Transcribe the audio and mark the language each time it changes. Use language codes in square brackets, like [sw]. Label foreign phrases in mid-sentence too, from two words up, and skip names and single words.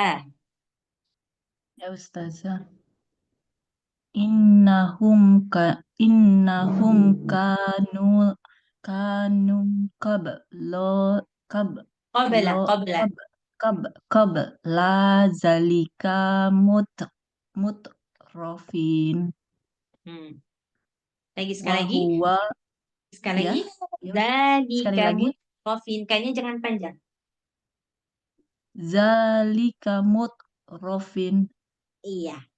[id] Ya Ustazah. [ar] إنهم كانوا قبل ذلك مترفين. [id] Lagi sekali lagi. Wahuwa Sekali ya. lagi. Sekali Zalika lagi. mutrafin. Kayaknya jangan panjang. [ar] ذلك مترفين. [id] Iya.